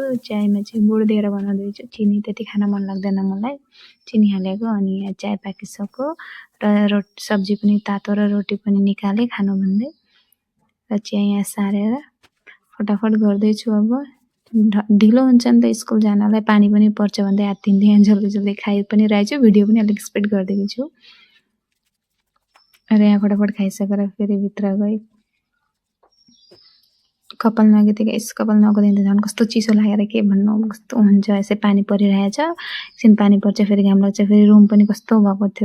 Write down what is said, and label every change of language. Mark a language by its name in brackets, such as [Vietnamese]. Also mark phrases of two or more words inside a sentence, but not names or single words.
[Nepali] चायमा चाहिँ गुड दिएर बनाउँदैछु, चिनी त्यति खान मन लाग्दैन मलाई, चिनी हालेको। अनि यहाँ चाय पाकिसक्यो र सब्जी पनि तातो र रोटी पनि निकालेँ खानु भन्दै। र चिया यहाँ सारेर फटाफट गर्दैछु। अब ढिलो हुन्छ नि त स्कुल जानलाई, पानी पनि पर्छ भन्दै आत्तिँदै यहाँ [Hindi] जल्दी जल्दी [Nepali] खाइ पनि रहेछु, भिडियो पनि अलिक स्पिड गरिदिएको छु। र यहाँ फटाफट खाइसकेर फेरि भित्र गएँ। कपाल नगेको थिएँ गाइस, कपाल नगदिँदा झन् कस्तो चिसो लागेर के भन्नु, कस्तो हुन्छ। यसै पानी परिरहेछ, एकछिन पानी पर्छ फेरि घाम लाग्छ, फेरि रुम पनि कस्तो भएको थियो।